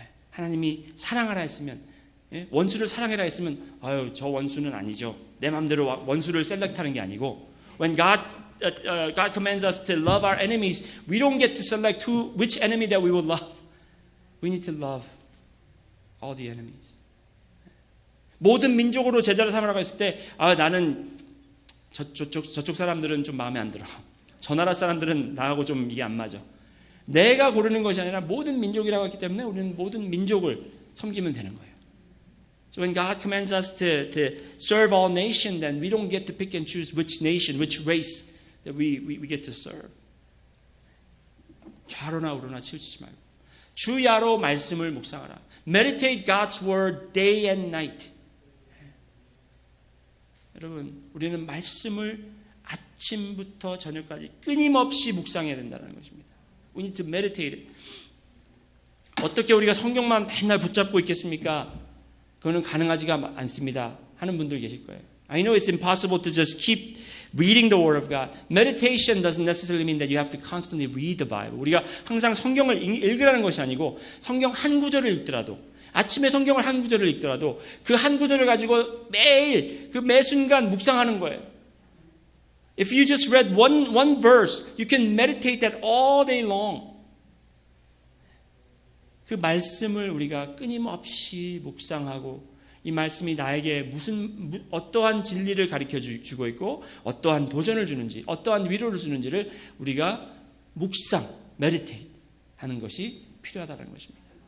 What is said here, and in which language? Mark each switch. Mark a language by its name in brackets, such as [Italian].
[Korean] 하나님이 사랑하라 했으면 원수를 사랑해라 했으면 저 원수는 아니죠. 내 마음대로 원수를 셀렉트하는 게 아니고 [English] When God commands us to love our enemies, we don't get to select which enemy that we will love. We need to love all the enemies. [Korean] 모든 민족으로 제자를 삼으라고 했을 때 나는 저쪽 사람들은 좀 마음에 안 들어. 저 나라 사람들은 나하고 좀 이게 안 맞아. 내가 고르는 것이 아니라 모든 민족이라고 했기 때문에 우리는 모든 민족을 섬기면 되는 거예요. [English] So when God commands us to serve all nations, then we don't get to pick and choose which nation, which race that we get to serve. [Korean] 좌로나 우로나 치우치지 말고 주야로 말씀을 묵상하라. [English] Meditate God's word day and night. [Korean] 여러분, 우리는 말씀을 아침부터 저녁까지 끊임없이 묵상해야 된다는 것입니다. [English] We need to meditate it. [Korean] 어떻게 우리가 성경만 맨날 붙잡고 있겠습니까? 그거는 가능하지가 않습니다. 하는 분들 계실 거예요. [English] I know it's impossible to just keep reading the Word of God. Meditation doesn't necessarily mean that you have to constantly read the Bible. [Korean] 우리가 항상 성경을 읽으라는 것이 아니고 성경 한 구절을 읽더라도 아침에 성경을 한 구절을 읽더라도 그 한 구절을 가지고 매일 그 매 순간 묵상하는 거예요. [English] If you just read one verse, you can meditate that all day long. [Korean] 그 말씀을 우리가 끊임없이 묵상하고 이 말씀이 나에게 어떠한 진리를 가르쳐 주고 있고 어떠한 도전을 주는지 어떠한 위로를 주는지를 우리가 묵상, meditate 하는 것이 필요하다는 것입니다.